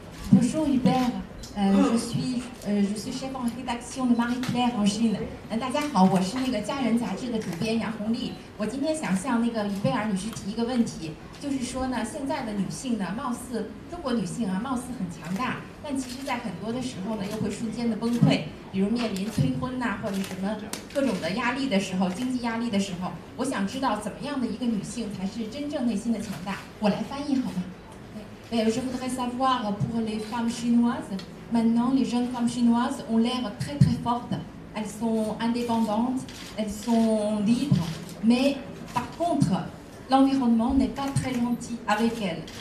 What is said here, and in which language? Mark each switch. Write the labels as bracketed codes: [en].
[fr] Bonjour Hubert, je suis chef en rédaction de Marie-Claire en Chine. [zh] 大家好，我是那个《家人》杂志的主编杨红丽。我今天想向那个于贝尔女士提一个问题，就是说呢，现在的女性呢，貌似中国女性啊，貌似很强大，但其实在很多的时候呢，又会瞬间的崩溃，比如面临催婚呐，或者什么各种的压力的时候，经济压力的时候，我想知道怎么样的一个女性才是真正内心的强大？我来翻译好吗？ [fr] Je voudrais savoir pour les femmes chinoises, maintenant les jeunes femmes chinoises ont l'air très très fortes. Elles sont indépendantes, elles sont libres, mais par contre, l'environnement n'est pas très gentil avec elles.